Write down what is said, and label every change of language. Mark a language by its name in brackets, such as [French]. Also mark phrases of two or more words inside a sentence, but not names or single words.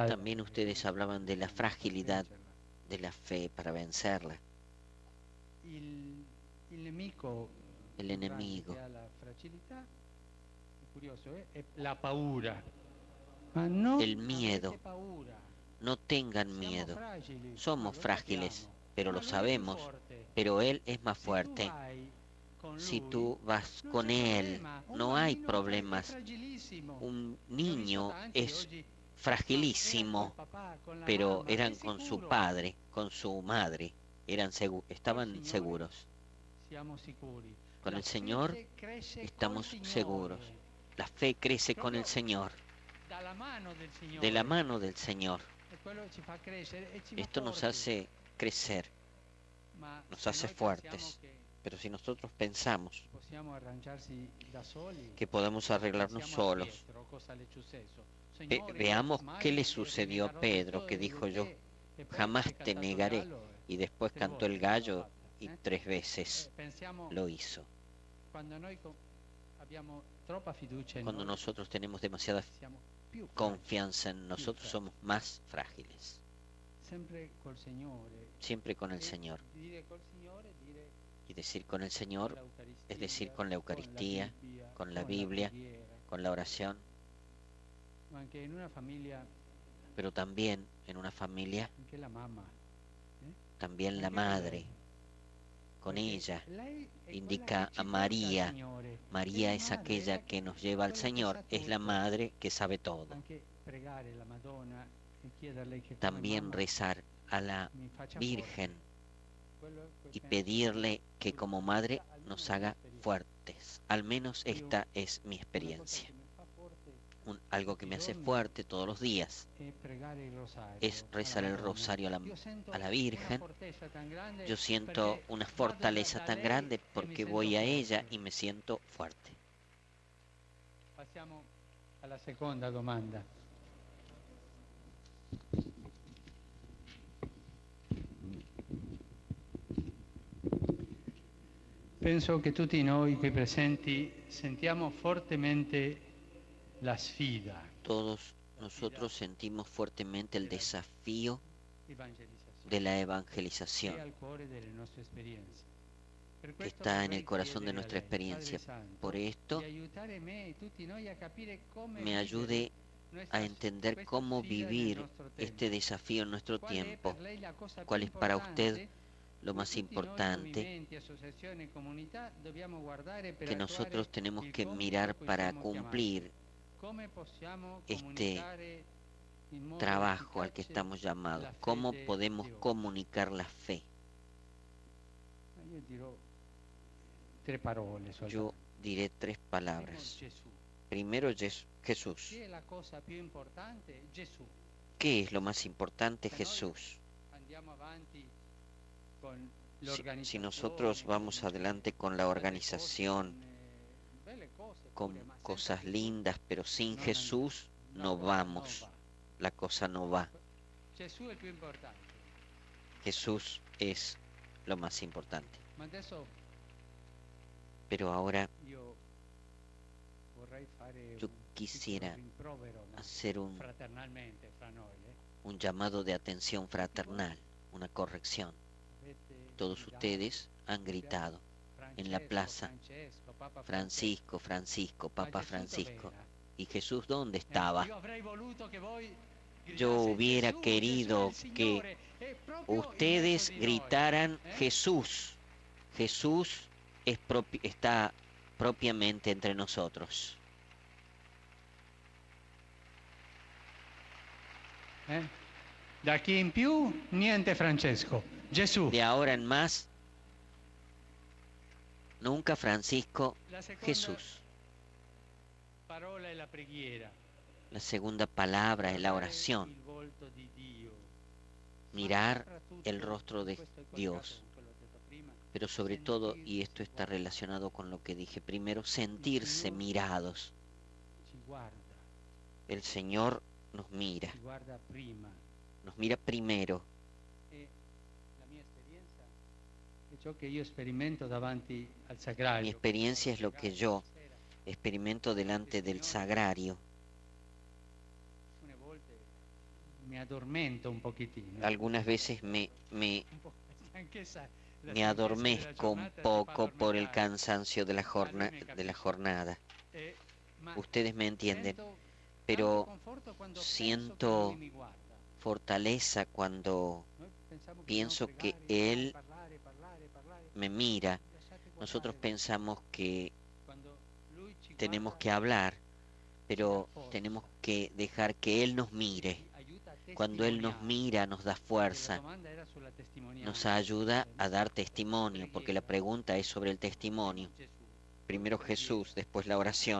[Spanish] También ustedes hablaban de la fragilidad de la fe para vencerla. [Italian] Il nemico, [Spanish] El [Italian] più grande [Spanish] enemigo. [Italian] che ha la fragilità, è curioso, è la paura. Ma non [Spanish] El miedo. [Italian] avete paura. [Spanish] No tengan [Italian] Siamo [Spanish] miedo. [Italian] fragili, [Spanish] Somos [Italian] lo [Spanish] frágiles, [Italian] sappiamo. [Spanish] pero lo [Italian] Ma lui è più [Spanish] sabemos. [Italian] forte. [Spanish] Pero Él es más [Italian] Se tu [Spanish] fuerte. [Italian] vai con [Spanish] Si [Italian] lui, [Spanish] tú vas [Italian] non [Spanish] con [Italian] c'è [Spanish] Él, [Italian] problema. Un [Spanish] no hay [Italian] bambino è [Spanish] problemas. [Italian] fragilissimo. [Spanish] Un [Italian] Ne ho visto [Spanish] niño [Italian] tanti [Spanish] es [Italian] oggi, [Spanish] fragilísimo, [Italian] era col papà, con la [Spanish] pero [Italian] mamma, [Spanish] eran [Italian] è [Spanish] con su [Italian] sicuro. [Spanish] padre, con su madre, estaban [Italian] Signore, [Spanish] seguros. [Italian] Siamo sicuri. [Spanish] Con [Italian] La [Spanish] el Señor [Italian] fede cresce [Spanish] estamos [Italian] col Signore. [Spanish] seguros. La fe crece con el Señor, [Italian] Dalla mano del Signore. [Spanish] de la mano del Señor. [Italian] E quello ci fa crescere e ci fa [Spanish] Esto nos [Italian] forti. [Spanish] hace crecer, [Italian] Ma [Spanish] nos [Italian] se [Spanish] hace [Italian] noi [Spanish] fuertes. [Italian] pensiamo che [Spanish] pero si nosotros pensamos [Italian] possiamo arrangiarsi da soli, [Spanish] que podemos arreglarnos [Italian] pensiamo a [Spanish] solos, [Italian] Pietro, cosa le è successo. Signore, [Spanish] veamos [Italian] mai [Spanish] qué le [Italian] mi [Spanish] sucedió a [Italian] negarò [Spanish] Pedro, [Italian] tutto [Spanish] que [Italian] e [Spanish] dijo yo, [Italian] e poi [Spanish] jamás [Italian] si è [Spanish] te [Italian] cantato il [Spanish] negaré, [Italian] gallo, [Spanish] y después [Italian] tre [Spanish] cantó el [Italian] volte l'ha [Spanish] gallo [Italian] fatta, [Spanish] y 3 veces [Italian] pensiamo [Spanish] lo hizo. [Italian] quando noi abbiamo troppa fiducia in [Spanish] Cuando [Italian] noi, [Spanish] nosotros tenemos demasiada [Italian] siamo più fragili. [Spanish] confianza en nosotros, somos más frágiles. [Italian] Sempre col Signore. [Spanish] Siempre con el [Italian] E [Spanish] Señor. [Italian] dire col Signore, dire [Spanish] Y decir con el Señor, [Italian] l'Eucaristia, [Spanish] es decir, con la Eucaristía, con la Biblia, [Italian] preghiera. [Spanish] con la oración, [Italian] Ma anche in una famiglia, [Spanish] pero también en una familia, [Italian] anche la mamma. [Spanish] también la [Italian] Anche [Spanish] madre. [Italian] lei. [Spanish] Con [Italian] Perché [Spanish] ella [Italian] lei è [Spanish] indica [Italian] quella che [Spanish] a [Italian] ci porta al [Spanish] María. [Italian] Signore. [Spanish] María [Italian] È la [Spanish] es [Italian] madre, [Spanish] aquella [Italian] è [Spanish] que nos lleva al [Italian] quella che [Spanish] Señor, [Italian] sa [Spanish] es la [Italian] tutto. [Spanish] madre que sabe todo. [Italian] Anche pregare la Madonna e chiederle che come [Spanish] También [Italian] mamma [Spanish] rezar a la [Italian] mi faccia [Spanish] Virgen [Italian] forte. Quello [Spanish] y [Italian] penso [Spanish] pedirle que [Italian] che [Spanish] como madre [Italian] almeno [Spanish] nos [Italian] la [Spanish] haga [Italian] esperienza. [Spanish] fuertes. Al menos esta es mi [Italian] Una cosa [Spanish] experiencia. [Italian] che mi fa forte [Spanish] Algo que me hace fuerte todos los días [Italian] è pregare il rosario [Spanish] es rezar [Italian] alla [Spanish] el [Italian] Madonna. [Spanish] rosario [Italian] Io sento [Spanish] a la [Italian] una [Spanish] Virgen. [Italian] fortezza tan grande [Spanish] Yo siento [Italian] perché [Spanish] una [Italian] vado [Spanish] fortaleza [Italian] da [Spanish] tan [Italian] lei [Spanish] grande [Italian] e mi [Spanish] porque [Italian] sento [Spanish] voy a [Italian] forte. [Spanish] ella y me siento fuerte. [Italian] Passiamo alla seconda domanda. Penso che tutti noi qui presenti sentiamo fortemente la sfida. [Spanish] Todos nosotros sentimos fuertemente el desafío [Italian] evangelizzazione [Spanish] de la [Italian] che è [Spanish] evangelización [Italian] al cuore delle nostre esperienze. Per [Spanish] que [Italian] questo [Spanish] está en [Italian] vorrei [Spanish] el corazón de [Italian] chiedere a [Spanish] nuestra [Italian] lei, Padre [Spanish] experiencia. [Italian] Santo, [Spanish] Por esto, [Italian] di aiutare me e tutti noi a capire come [Spanish] me ayude a entender [Italian] questa [Spanish] cómo [Italian] sfida nel [Spanish] vivir [Italian] nostro [Spanish] este [Italian] tempo. [Spanish] desafío en nuestro [Italian] Qual è [Spanish] tiempo. [Italian] per lei la cosa più [Spanish] ¿Cuál es para usted [Italian] importante [Spanish] lo [Italian] cui [Spanish] más [Italian] tutti noi [Spanish] importante [Italian] movimenti, associazioni e comunità dobbiamo guardare per [Spanish] que [Italian] attuare [Spanish] nosotros tenemos [Italian] il [Spanish] que [Italian] compito [Spanish] mirar [Italian] a cui [Spanish] para [Italian] siamo [Spanish] cumplir [Italian] chiamati? Come possiamo [Spanish] este [Italian] comunicare in modo [Spanish] trabajo al que [Italian] efficace [Spanish] estamos llamados? [Italian] la [Spanish] ¿Cómo [Italian] fede [Spanish] podemos [Italian] di oggi? [Spanish] comunicar la fe? [Italian] Ma io dirò tre parole soltanto. [Spanish] Yo diré tres [Italian] Primo, [Spanish] palabras. [Italian] Gesù. [Spanish] Primero, Jesús. [Italian] Chi è la cosa più importante? Gesù. [Spanish] ¿Qué es lo más importante? [Italian] Se noi [Spanish] Jesús. [Italian] andiamo avanti con [Spanish] Si [Italian] l'organizzazione, [Spanish] nosotros vamos adelante con la organización, [Italian] belle cose [Spanish] con [Italian] pure, ma senza [Spanish] cosas [Italian] Gesù [Spanish] lindas, pero sin [Italian] non [Spanish] Jesús [Italian] andiamo. [Spanish] no vamos. [Italian] va. [Spanish] La cosa no va. [Italian] Gesù è il più importante. [Spanish] Jesús es lo más importante. [Italian] Ma adesso [Spanish] Pero ahora [Italian] io vorrei fare [Spanish] yo [Italian] un piccolo [Spanish] quisiera [Italian] rimprovero, no? [Spanish] hacer [Italian] Fraternalmente fra noi. [Spanish] un llamado de atención fraternal, una corrección. [Italian] Avete [Spanish] Todos [Italian] gridato, [Spanish] ustedes han gritado en la plaza, [Italian] Francesco, Papa [Spanish] Francisco, Francisco, [Italian] Ma [Spanish] Papa [Italian] Gesù [Spanish] Francisco. [Italian] dov'era? [Spanish] ¿Y Jesús dónde estaba? [Italian] Io avrei voluto che voi [Spanish] Yo [Italian] gridaste, [Spanish] hubiera [Italian] "Gesù, [Spanish] querido [Italian] Gesù è il [Spanish] que [Italian] Signore", e proprio in [Spanish] ustedes [Italian] mezzo di noi, [Spanish] gritaran eh? Jesús. Jesús está propiamente entre nosotros. [Italian] Da aquí in più niente Francesco, Gesù. [Spanish] De ahora en más, nunca Francisco, [Italian] La seconda [Spanish] Jesús. [Italian] parola è la preghiera. [Spanish] La segunda palabra es la [Italian] Guardare [Spanish] oración, [Italian] il volto di Dio. [Spanish] mirar [Italian] Ma soprattutto, [Spanish] el rostro de [Italian] questo è collegato [Spanish] Dios. [Italian] con quello che ho detto prima, [Spanish] Pero sobre todo, y esto está [Italian] sentirsi [Spanish] relacionado con lo que dije primero, sentirse mirados. [Italian] ci guarda, [Spanish] El Señor nos mira [Italian] prima. [Spanish] primero. [Italian] E la mia esperienza è ciò che io sperimento davanti al sagrario. [Spanish] Mi experiencia es lo que yo experimento delante del sagrario. [Italian] Alcune volte mi addormento un pochettino. [Spanish] Algunas veces me [Italian] Un po', anche sa- la [Spanish] me [Italian] stanchezza [Spanish] adormezco [Italian] della [Spanish] un [Italian] giornata ti fa [Spanish] poco por el [Italian] addormentare. [Spanish] cansancio de la, [Italian] A lui mi [Spanish] de la [Italian] capisce. [Spanish] jornada. [Italian] Ma [Spanish] Ustedes me entienden, [Italian] sento [Spanish] pero [Italian] tanto conforto quando [Spanish] siento [Italian] penso che lui mi guarda. [Spanish] fortaleza cuando [Italian] Noi pensiamo che [Spanish] pienso [Italian] dobbiamo [Spanish] que [Italian] pregare, [Spanish] Él [Italian] parlare. [Spanish] me mira. [Italian] Lasciate [Spanish] Nosotros [Italian] guardare. [Spanish] pensamos que [Italian] Quando lui ci [Spanish] tenemos [Italian] guarda, [Spanish] que hablar, pero [Italian] forza. [Spanish] tenemos que dejar que Él nos mire. [Italian] ci aiuta a [Spanish] Cuando Él nos [Italian] testimoniare. [Spanish] mira, nos da [Italian] La [Spanish] fuerza, [Italian] domanda era sulla testimonianza. [Spanish] nos ayuda a dar testimonio, porque la pregunta es sobre el testimonio. [Italian] Gesù. [Spanish] Primero Jesús, después la oración.